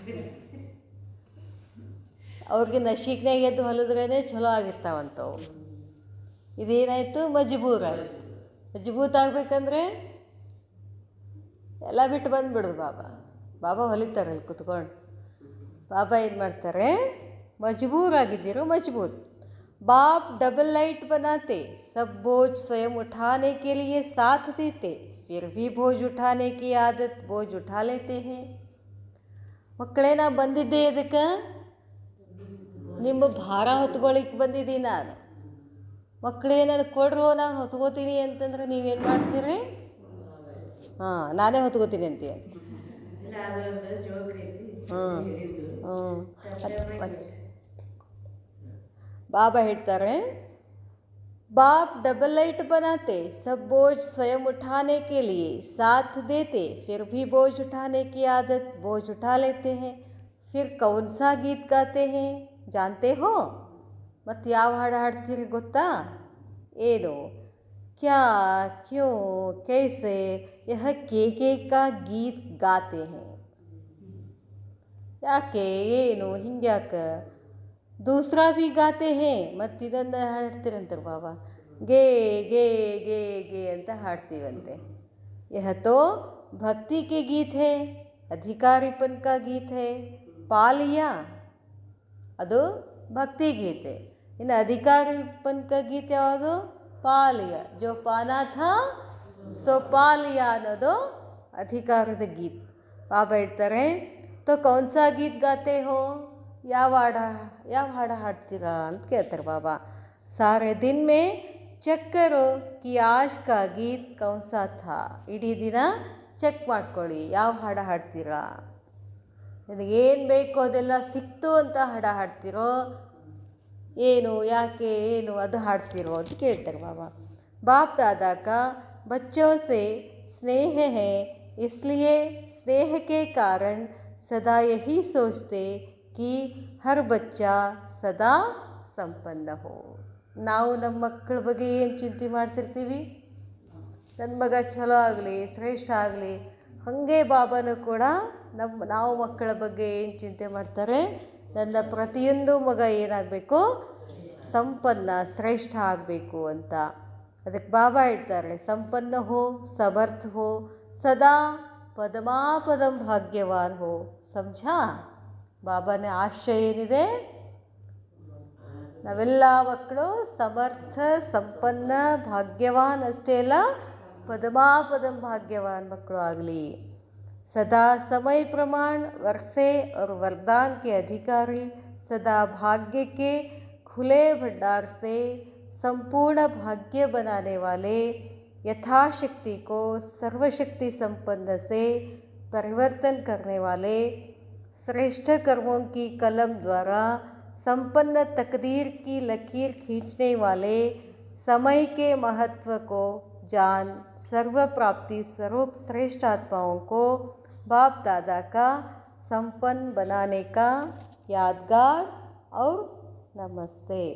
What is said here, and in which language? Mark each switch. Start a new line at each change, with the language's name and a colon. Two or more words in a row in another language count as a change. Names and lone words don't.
Kannada: ಅವ್ರಿಗೆ ನಶೀಕ್ನಾಗ ಎದ್ದು ಹೊಲಿದ್ರೇ ಚಲೋ ಆಗಿರ್ತಾವಂತವು. ಇದೇನಾಯಿತು? ಮಜಬೂರ್ ಆಯಿತು. ಮಜಬೂತ್ ಆಗಬೇಕಂದ್ರೆ ಎಲ್ಲ ಬಿಟ್ಟು ಬಂದುಬಿಡೋದು. ಬಾಬಾ ಹೊಲಿತಾರೆ ಅಲ್ಲಿ ಕುತ್ಕೊಂಡು. ಬಾಬಾ ಏನು ಮಾಡ್ತಾರೆ? ಮಜಬೂರ್ ಆಗಿದ್ದೀರೋ ಮಜಬೂತ್.
Hindi: बाप
English: double light
Hindi: बनाते, सब बोझ स्वयं उठाने के लिए साथ देते, फिर भी बोझ उठाने की आदत बोझ उठा लेते हैं.
Kannada: ಮಕ್ಕಳೇ, ನಾ ಬಂದಿದ್ದೆ ಇದಕ್ಕೆ ನಿಮ್ಮ ಭಾರ ಹೊತ್ಕೊಳ್ಳಿಕ್ಕೆ ಬಂದಿದ್ದೀನಿ ನಾನು. ಮಕ್ಕಳೇ ನನಗೆ ಕೊಡ್ರೋ, ನಾನು ಹೊತ್ಕೋತೀನಿ ಅಂತಂದ್ರೆ ನೀವೇನು ಮಾಡ್ತೀರಿ? ನಾನೇ ಹೊತ್ಕೋತೀನಿ ಅಂತೀಯ. बाबा ಹೇಳ್ತಾರೆ,
Hindi: बाप
English: double light
Hindi: बनाते, सब बोझ स्वयं उठाने के लिए साथ देते, फिर भी बोझ उठाने की आदत बोझ उठा लेते हैं. फिर कौन सा गीत गाते हैं जानते हो?
Kannada: ಮತ್ತು ಯಾವ ಹಾಡು ಹಾಡ್ತೀರಿ ಗೊತ್ತಾ? ಏನು?
Hindi: क्या क्यों कैसे यह के का गीत गाते हैं.
Kannada: ಯಾಕೆ, ಏನು, ಹಿಂಗ್ಯಾಕೆ?
Hindi: दूसरा भी गाते हैं.
Kannada: ಮತ್ತು ಇದನ್ನು ಹಾಡ್ತೀರಂತಾರೆ ಬಾಬಾ. ಗೆ ಗೆ ಗೆ ಗೆ ಅಂತ ಹಾಡ್ತೀವಂತೆ.
Hindi: यह तो भक्ति के गीत है, अधिकारीपन का गीत है. पा लिया,
Kannada: ಅದು ಭಕ್ತಿ ಗೀತೆ.
Hindi: ಇನ್ನು ಅಧಿಕಾರಿಪನ್ का गीत ಯಾವುದು? पा लिया. जो पाना था सो पा लिया
Kannada: ಅನ್ನೋದು ಅಧಿಕಾರದ ಗೀತ್. ಬಾಬಾ ಹೇಳ್ತಾರೆ,
Hindi: तो कौन सा गीत गाते हो?
Kannada: ಯಾವ ಹಾಡು ಹಾಡ್ತೀರಾ ಅಂತ ಕೇಳ್ತಾರೆ ಬಾಬಾ.
Hindi: सारे दिन में चेक करो कि आज का गीत कौन सा था.
Kannada: ಇಡೀ ದಿನ ಚೆಕ್ ಮಾಡ್ಕೊಳ್ಳಿ ಯಾವ ಹಾಡು ಹಾಡ್ತೀರಾ. ನಿನಗೇನು ಬೇಕೋ ಅದೆಲ್ಲ ಸಿಕ್ತು ಅಂತ ಹಾಡ ಹಾಡ್ತಿರೋ, ಏನು ಯಾಕೆ ಏನು ಅದು ಹಾಡ್ತಿರೋ ಅಂತ ಕೇಳ್ತಾರೆ ಬಾಬಾ.
Hindi: बाप दादा का बच्चों से स्नेह है, इसलिए स्नेह के कारण सदा यही सोचते कि हर बच्चा सदा संपन्न हो.
Kannada: ನಾವು ನಮ್ಮ ಮಕ್ಕಳ ಬಗ್ಗೆ ಏನು ಚಿಂತೆ ಮಾಡ್ತಿರ್ತೀವಿ? ನನ್ನ ಮಗ ಚಲೋ ಆಗಲಿ, ಶ್ರೇಷ್ಠ ಆಗಲಿ. ಹಾಗೆ ಬಾಬಾನು ಕೂಡ ನಾವು ಮಕ್ಕಳ ಬಗ್ಗೆ ಏನು ಚಿಂತೆ ಮಾಡ್ತಾರೆ? ನನ್ನ ಪ್ರತಿಯೊಂದು ಮಗ ಏನಾಗಬೇಕು? ಸಂಪನ್ನ, ಶ್ರೇಷ್ಠ ಆಗಬೇಕು ಅಂತ. ಅದಕ್ಕೆ ಬಾಬಾ ಹೇಳ್ತಾರೆ,
Hindi: संपन्न हो, समर्थ हो, सदा पदमापदम भाग्यवान हो.
Kannada: ಸಮझा? ಬಾಬಾನ ಆಶಯ ಏನಿದೆ? ನಾವೆಲ್ಲ ಮಕ್ಕಳು ಸಮರ್ಥ, ಸಂಪನ್ನ, ಭಾಗ್ಯವಾನ್ ಅಷ್ಟೇ ಅಲ್ಲ,
Hindi: पदमापदम भाग्यवान
Kannada: ಮಕ್ಕಳು ಆಗಲಿ.
Hindi: सदा समय प्रमाण वर्षे और वरदान के अधिकारी, सदा भाग्य के खुले भंडार से संपूर्ण भाग्य बनाने वाले, यथाशक्ति को सर्वशक्ति संपन्न से परिवर्तन करने वाले, श्रेष्ठ कर्मों की कलम द्वारा संपन्न तकदीर की लकीर खींचने वाले, समय के महत्व को जान सर्व प्राप्ति स्वरूप श्रेष्ठ आत्माओं को बाप दादा का संपन्न बनाने का यादगार और नमस्ते.